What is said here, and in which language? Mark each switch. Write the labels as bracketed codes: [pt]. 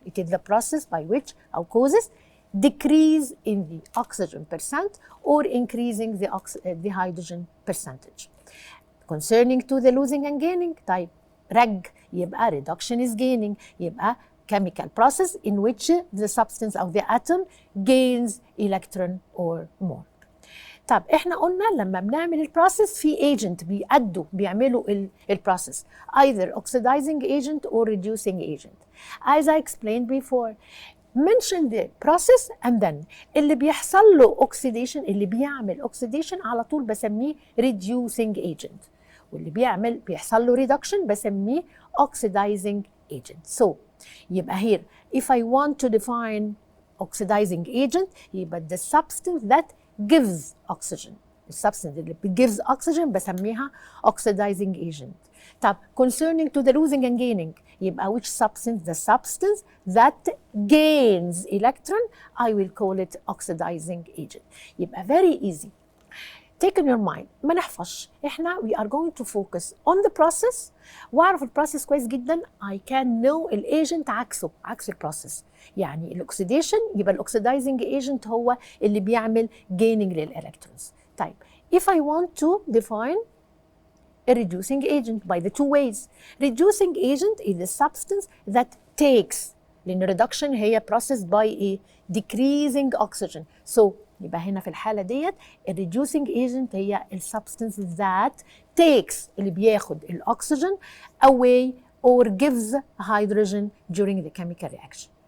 [en] It is the process by which or causes decrease in the oxygen percent or increasing the hydrogen percentage. Concerning to the losing and gaining, طيب reg, يبقى reduction is gaining, يبقى chemical process in which the substance of the atom gains electron or more. [ar] طب احنا قلنا لما بنعمل البروسيس في agent بيعملوا البروسيس either oxidizing agent or reducing agent. [en] As I explained before, mention the process and then اللي بيحصل له oxidation, اللي بيعمل oxidation [ar] على طول بسميه [en] reducing agent, [ar] واللي بيحصل له [en] reduction بسميه oxidizing agent. So يبقى here if I want to define oxidizing agent يبقى the substance that gives oxygen. The substance that gives oxygen [ar] بسميها [en] oxidizing agent. طب concerning to the losing and gaining يبقى which substance? The substance that gains electron, I will call it oxidizing agent. يبقى very easy. Take in your mind, [ar] ما نحفظش. [en] احنا we are going to focus on the process. [ar] واعرف البروسيس كويس جدا. [en] I can know الايجنت عكس البروسيس. [ar] يعني الاكسيديشن يبقى الاكسيدايزنج ايجنت هو اللي بيعمل gaining للالكترونز. [en] طيب if I want to define a reducing agent by the two ways. Reducing agent is the substance that takes, لأن reduction هي process by a decreasing oxygen. So يبقى هنا [ar] في الحالة ديت [en] reducing agent هي substance that takes, [ar] اللي بياخد الأكسجين [en] away or gives hydrogen during the chemical reaction.